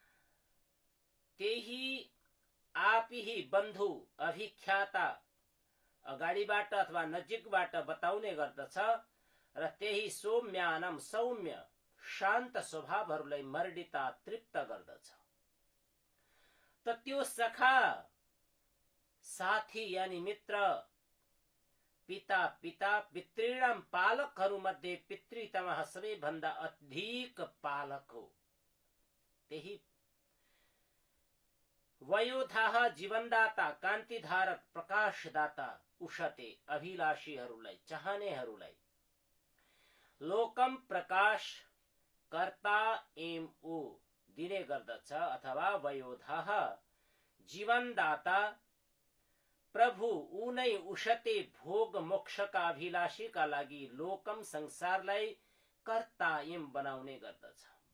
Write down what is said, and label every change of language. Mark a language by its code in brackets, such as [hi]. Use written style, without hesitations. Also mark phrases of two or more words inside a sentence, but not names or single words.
[ne] त्यही आपिही बन्धु अभिख्याता अगाडिबाट अथवा नजिकबाट बताउने गर्दछ र त्यही सौम्यानम सौम्य शान्त स्वभावहरूलाई मर्डिता तृप्त गर्दछ। त त्यो सखा साथी यानी मित्र पिता पिता पितृणाम पालकहरूमध्ये पितृतमः सबैभन्दा अधिक पालक हो। त्यही वयोधाह जीवनदाता कान्तिधारक प्रकाशदाता उषते अभिलाषीहरूलाई चाहनेहरूलाई लोकम प्रकाश कर्ता एम ऊ दिने गर्दछ अथवा वयोधाह जीवनदाता प्रभु ऊ नै उषते भोग मोक्षका अभिलाषीका लागि लोकम संसारलाई कर्ता एम बनाउने गर्दछ।